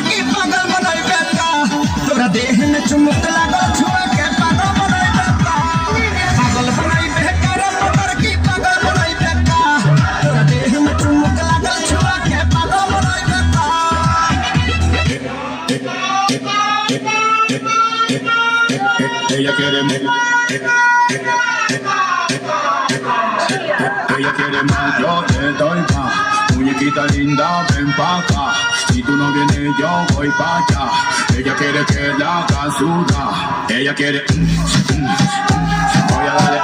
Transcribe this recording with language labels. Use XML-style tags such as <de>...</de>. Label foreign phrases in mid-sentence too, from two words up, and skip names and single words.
<bho>की पागल बनाई बेकार तोरा देह में चुमुक लगा छुआ के पागल बनाई बेकार पागल बनाई बेकार पतर की पागल बनाई बेकार तोरा देह में चुमुक लगा छुआ के पागल बनाई बेकार</bho> <es>ella quiere ella quiere más, yo te doy más. Muñequita linda, ven pa' acá. Si tú no vienes, yo voy pa' allá. Ella quiere que la haga sudar. Ella quiere. Voy a darle.</es>